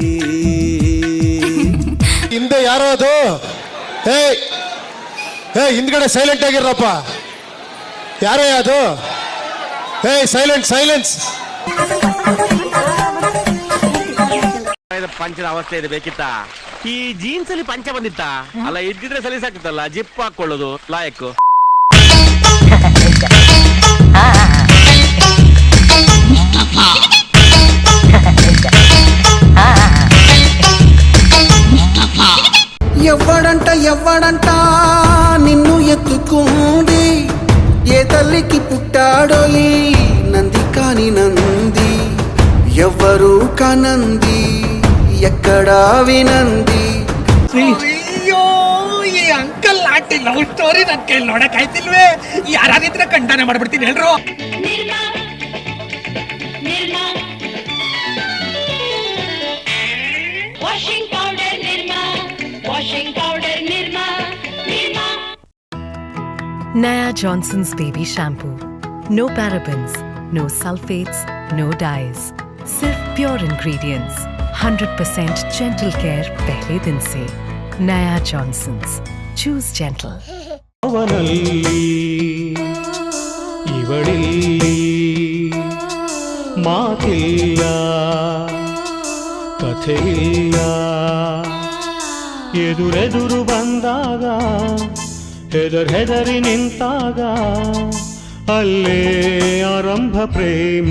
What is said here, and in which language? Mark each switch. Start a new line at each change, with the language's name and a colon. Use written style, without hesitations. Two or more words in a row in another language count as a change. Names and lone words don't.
Kannada: ಹಿಂದೆ ಯಾರೋ ಅದು ಹಿಂದ್ಗಡೆ ಸೈಲೆಂಟ್ ಆಗಿರಪ್ಪ ಯಾರೇ ಅದು
English: silent silence
Kannada: ಪಂಚದ ಅವಸ್ಥೆ ಇದೆ ಬೇಕಿತ್ತ ಈ ಜೀನ್ಸ್ ಅಲ್ಲಿ ಪಂಚ ಬಂದಿತ್ತ ಅಲ್ಲ ಇದ್ದಿದ್ರೆ ಸಲೀಸಾಗ್ತಿತ್ತಲ್ಲ ಜಿಪ್ ಹಾಕೊಳ್ಳೋದು ಲಾಯಕ್
Telugu: ఎవ్వడంట నిన్ను ఎత్తుకుంది ఏ తల్లికి పుట్టాడో ఈ నంది కాని నంది ఎవ్వరు కనంది ఎక్కడా వినంది
Kannada: ಅಯ್ಯೋ ಈ
English: uncle aunty love story
Kannada: ನನ್ ಕೈಲಿ ನೋಡಕ್ ಆಯ್ತಿಲ್ವೇ ಯಾರಾದಿದ್ರೆ ಖಂಡನೆ ಮಾಡ್ಬಿಡ್ತೀನಿ ಹೇಳ್ರು
English: Naya Johnson's Baby Shampoo. No parabens, no sulfates, no dyes.
Hindi: सिर्फ
English: pure ingredients 100% gentle care
Hindi: पहले दिन से.
English: Naya Johnson's. Choose gentle.
Kannada: ಇವಳಿಲ್ಲಿ ಮಾತಿಲ್ಲ ಕಥೆಯಿಲ್ಲ ಎದುರೆದುರು ಬಂದಾಗ ಹೆದರಿ ನಿಂತಾಗ ಅಲ್ಲೇ ಆರಂಭ ಪ್ರೇಮ